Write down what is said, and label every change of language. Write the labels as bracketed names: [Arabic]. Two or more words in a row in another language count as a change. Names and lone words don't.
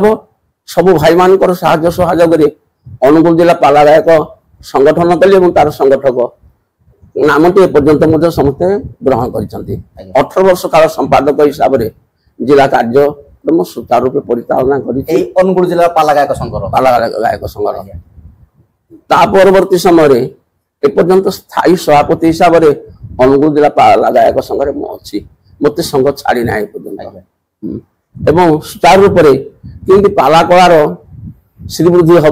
[Odia] ସବୁ ଭାଇମାନଙ୍କର ସାହାଯ୍ୟ ସହଯୋଗରେ ଅନୁଗୁଳ ଜିଲ୍ଲା ପାଲା ଗାୟକ ସଂଗଠନ କଲି ଏବଂ ତାର ସଂଗଠକ ନାମଟି ଏପର୍ଯ୍ୟନ୍ତ ମଧ୍ୟ ସମସ୍ତେ ଗ୍ରହଣ କରିଛନ୍ତି। 18 ବର୍ଷ କାଳ ସମ୍ପାଦକ ହିସାବରେ ଜିଲ୍ଲା କାର୍ଯ୍ୟକ୍ରମ ସୁଚାରୁ ରୂପେ ପରିଚାଳନା କରିଛି ଏହି ଅନୁଗୁଳ ଜିଲ୍ଲାର ପାଲା ଗାୟକ ସଂଘର। ପାଲା ଗାୟକ ସଂଘର। ତା ପରବର୍ତ୍ତୀ ସମୟରେ ଏପର୍ଯ୍ୟନ୍ତ ସ୍ଥାୟୀ ସଭାପତି ହିସାବରେ ଅନୁଗୁଳ ଜିଲ୍ଲା ପାଲା ଗାୟକ ସଂଘରେ ମୁଁ ଅଛି। ମୋତେ ସଂଘ ଛାଡ଼ି ନାହିଁ ଏପର୍ଯ୍ୟନ୍ତ ଏବଂ ସୁଚାରୁ ରୂପରେ କେମିତି ପାଲା କଳାର ଶ୍ରୀବୃଦ୍ଧି ହବ